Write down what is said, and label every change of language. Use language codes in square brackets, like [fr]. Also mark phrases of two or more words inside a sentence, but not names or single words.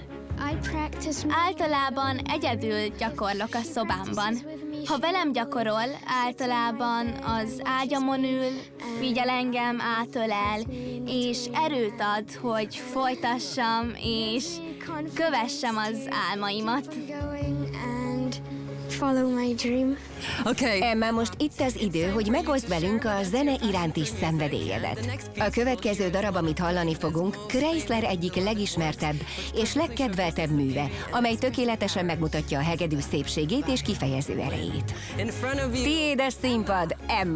[hu] Általában egyedül gyakorlok a szobámban. Ha velem gyakorol, általában az ágyamon ül, figyel engem, átölel, és erőt ad, hogy folytassam, és kövessem az álmaimat. [en] Follow my dream. [hu] Emma, most itt az idő, hogy megoszd velünk a zene iránti szenvedélyedet. A következő darab, amit hallani fogunk, Kreisler egyik legismertebb és legkedveltebb műve, amely tökéletesen megmutatja a hegedű szépségét és kifejező erejét. Tiéd a színpad, Emma!